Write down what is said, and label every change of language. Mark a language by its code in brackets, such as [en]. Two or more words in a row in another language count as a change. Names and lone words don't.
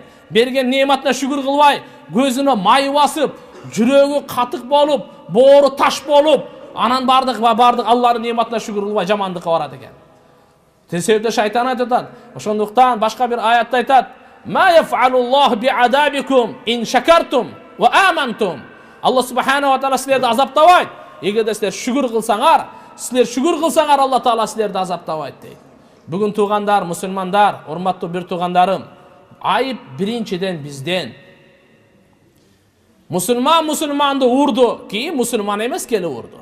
[ky] Берген неmatына шүгүр кылбай, көзүнө май басып, жүрөгү катык болуп, боору таш болуп, анан бардык Алланын неmatына шүгүр кылбай жамандыкка барат экен. Тесебде шайтан айтат. Ошондуктан башка бир аятта айтат: [ar] "ما يفعل الله بعذابكم إن شكرتم وآمنتم." [ky] Алла [ar] سبحانه وتعالى [ky] силерди азаптабайт. Эгерде силер шүгүр кылсаңар, Алла таала силерди азаптабайт дейт. Бүгүн туугандар, мусулмандар, урматтуу бир туугандарым, айып биринчиден бизден. Мусулманды урду, кийин мусулман эмескени урду.